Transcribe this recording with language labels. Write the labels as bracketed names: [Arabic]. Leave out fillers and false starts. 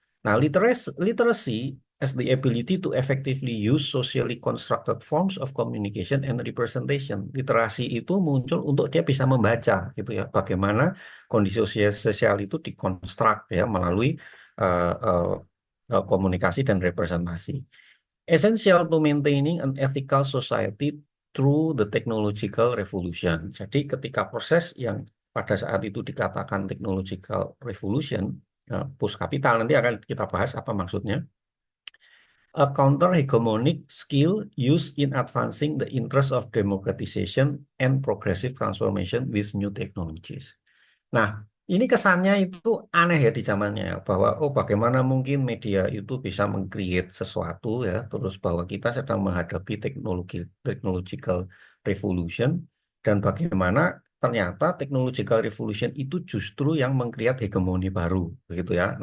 [English] Nah, literacy as the ability to effectively use socially constructed forms of communication and representation. [Indonesian] Literasi itu muncul untuk dia bisa membaca gitu ya, bagaimana kondisi sosial itu dikonstruk ya melalui uh, uh, komunikasi dan representasi. [English] Essential to maintaining an ethical society through the technological revolution. [Indonesian] Jadi ketika proses yang pada saat itu dikatakan technological revolution, post kapital nanti akan kita bahas apa maksudnya. [English] A counter-hegemonic skill used in advancing the interest of democratization and progressive transformation with new technologies. [Indonesian] Nah, ini kesannya itu aneh ya di zamannya ya, bahwa oh bagaimana mungkin media itu bisa meng-create sesuatu ya, terus bahwa kita sedang menghadapi technological revolution dan bagaimana ternyata technological revolution itu justru yang meng-create hegemoni baru begitu ya.